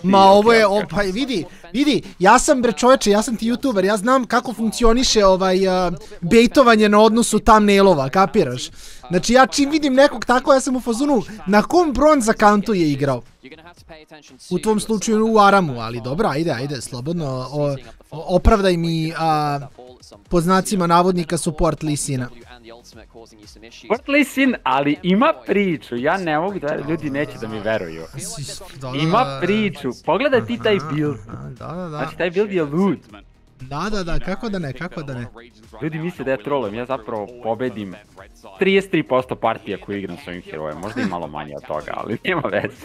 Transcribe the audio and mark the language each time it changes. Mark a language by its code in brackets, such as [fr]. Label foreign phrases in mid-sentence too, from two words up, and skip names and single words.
[sr] Ma ovo je, pa vidi, ja sam bre čoveče, ja sam ti youtuber, ja znam kako funkcioniše bejtovanje na odnosu thumbnailova, kapiraš? Znači ja čim vidim nekog tako, ja sam u fazonu, na kom bronz accountu je igrao? U tom slučaju u Aramu, ali dobro, ajde, slobodno. Opravdaj mi po znacima navodnika support Lisina. Support Lisin, ali ima priču. Ja ne mogu da, ljudi neće da mi veruju. Ima priču. Pogledaj ti taj build. Znači, taj build je lud. Da, kako da ne. Ljudi misle da ja trolujem, ja zapravo pobedim 33% partija koju igram s ovim herojem, možda i malo manje od toga, ali nema veze.